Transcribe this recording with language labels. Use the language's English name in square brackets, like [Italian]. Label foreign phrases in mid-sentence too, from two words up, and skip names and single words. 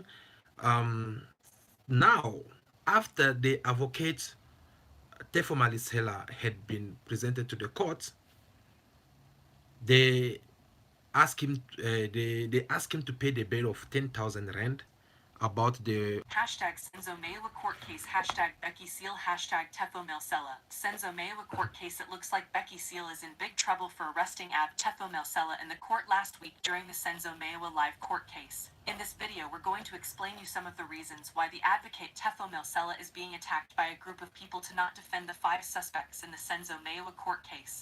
[English] Um, Now, after the advocate Teffo Malesela had been presented to the court, they they asked him to pay the bail of 10,000 rand about the Hashtag Senzo Meyiwa court case. Hashtag bheki cele. Hashtag Teffo Malesela. Senzo Meyiwa court case. It looks like bheki cele is in big trouble for arresting Teffo Malesela in the court last week during the Senzo Meyiwa live court case. In this video, we're going to explain you some of the reasons why the advocate Teffo Malesela is being attacked by a group of people to not defend the 5 suspects in the Senzo Meyiwa court case.